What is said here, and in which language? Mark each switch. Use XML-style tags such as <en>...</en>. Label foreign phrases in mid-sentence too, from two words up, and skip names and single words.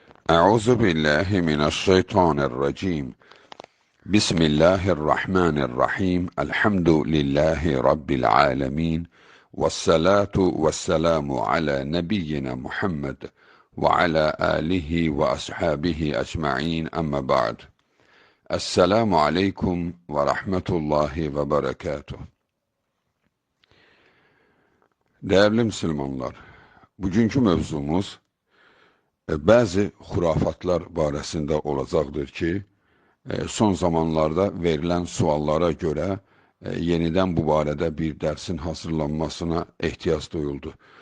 <ar>أعوذ بالله من الشيطان الرجيم بسم الله الرحمن الرحيم الحمد لله رب العالمين والصلاة والسلام على نبينا محمد وعلى آله وأصحابه أجمعين أما بعد السلام عليكم ورحمة الله وبركاته.</ar> <tr>Değerli Müslümanlar,</tr> <az>bugünkü mövzumuz bəzi xurafatlar barəsində olacaqdır ki, son zamanlarda verilən suallara görə yenidən bu barədə bir dərsin hazırlanmasına ehtiyac duyuldu.</az>